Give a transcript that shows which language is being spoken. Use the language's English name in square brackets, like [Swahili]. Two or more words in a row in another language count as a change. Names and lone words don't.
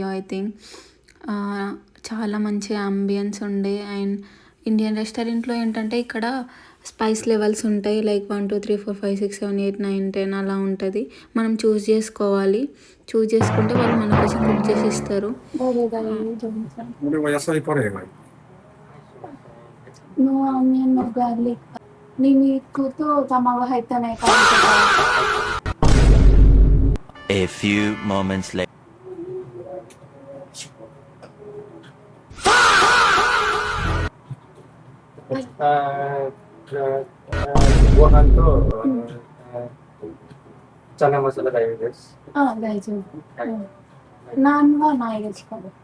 [English] I think [Telugu] చాలా మంచి అంబియన్స్ ఉండే. అండ్ ఇండియన్ రెస్టారెంట్లో ఏంటంటే ఇక్కడ [English] spice levels [Telugu] ఉంటాయి, లైక్ 1 2 3 4 5 6 7 8 9 10 అలా ఉంటుంది. మనం చూస్ చేసుకోవాలి, చూస్ చేసుకుంటే వాళ్ళు మన కోసం కుక్ చేసి ఇస్తారు. [Japanese] 俺は野菜カレーがいい。 [English] No onion, no garlic. [Japanese] にんにくと卵入ってないカレー. [English] A few moments later. [Japanese] ご飯とチャナマサラ大丈夫です。大丈夫。ナンはないですか？